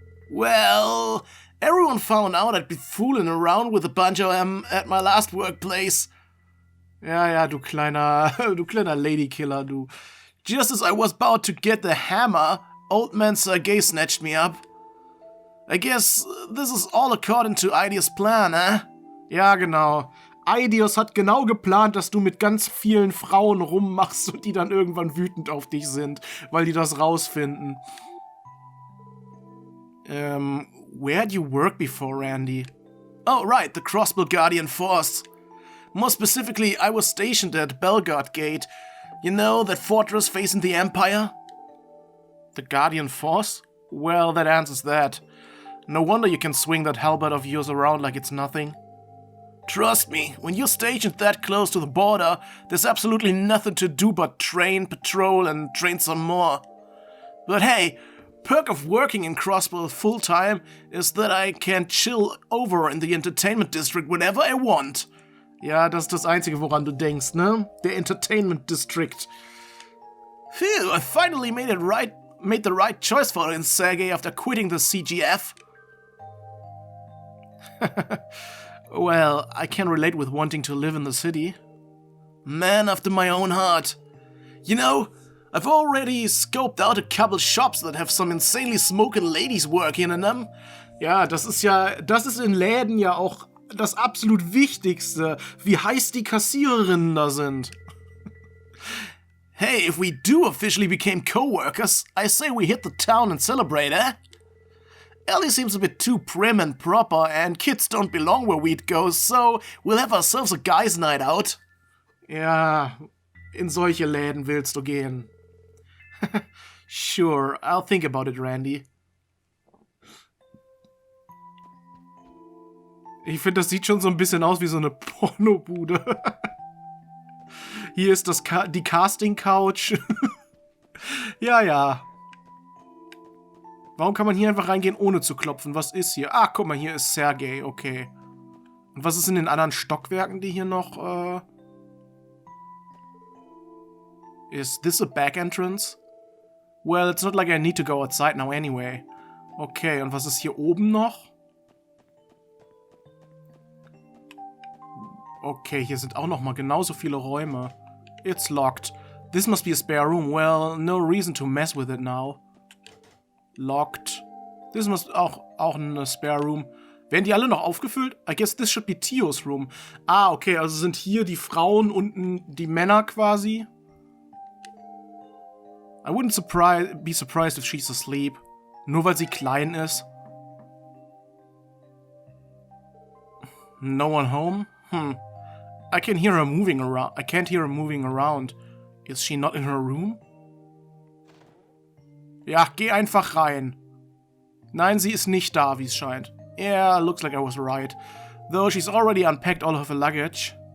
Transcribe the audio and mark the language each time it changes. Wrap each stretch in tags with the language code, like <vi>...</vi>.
<en>Well, everyone found out I'd been fooling around with a bunch of them at my last workplace.</en> <de>Ja, du kleiner Ladykiller, du.</de> <en>Just as I was about to get the hammer, old man Sergei snatched me up. I guess this is all according to Eidius' plan, eh?</en> <de>Ja, genau. Eidius hat genau geplant, dass du mit ganz vielen Frauen rummachst und die dann irgendwann wütend auf dich sind, weil die das rausfinden.</de> <en>Where'd you work before, Randy? Oh, right, the Crossbell Guardian Force. More specifically, I was stationed at Belgard Gate. You know, that fortress facing the Empire? The Guardian Force? Well, that answers that. No wonder you can swing that halberd of yours around like it's nothing. Trust me, when you're stationed that close to the border, there's absolutely nothing to do but train, patrol, and train some more. But hey, perk of working in Crossbell full-time is that I can chill over in the entertainment district whenever I want.</en> <de>Ja, das ist das Einzige, woran du denkst, ne? Der Entertainment District.</de> <en>Phew, I finally made the right choice for it, Sergei, after quitting the CGF. Well, I can relate with wanting to live in the city. Man after my own heart. You know, I've already scoped out a couple shops that have some insanely smoking ladies working in them.</en> <de>Ja, das ist in Läden ja auch das absolut Wichtigste, wie heiß die Kassiererinnen da sind.</de> <en>Hey, if we do officially become co-workers, I say we hit the town and celebrate, eh? Ellie seems a bit too prim and proper, and kids don't belong where we'd go, so we'll have ourselves a guys' night out.</en> <de>Ja, in solche Läden willst du gehen.</de> <en>Sure, I'll think about it, Randy.</en> <de>Ich finde, das sieht schon so ein bisschen aus wie so eine Pornobude. Hier ist die Casting-Couch. Ja. Warum kann man hier einfach reingehen, ohne zu klopfen? Was ist hier? Ah, guck mal, hier ist Sergei, okay. Und was ist in den anderen Stockwerken, die hier noch,</de> <en>Is this a back entrance? Well, it's not like I need to go outside now anyway.</en> <de>Okay, und was ist hier oben noch? Okay, hier sind auch noch mal genauso viele Räume.</de> <en>It's locked. This must be a spare room. Well, no reason to mess with it now. Locked. This must</en> <de>auch eine spare room. Werden die alle noch aufgefüllt?</de> <en>I guess this should be Tios room.</en> <de>Ah, okay, also sind hier die Frauen, unten die Männer quasi.</de> <en>I wouldn't be surprised if she's asleep.</en> <de>Nur weil sie klein ist.</de> <en>No one home? I can't hear her moving around. Is she not in her room?</en> <de>Ja, geh einfach rein. Nein, sie ist nicht da, wie es scheint.</de> <en>Yeah, looks like I was right. Though she's already unpacked all of her luggage.</en>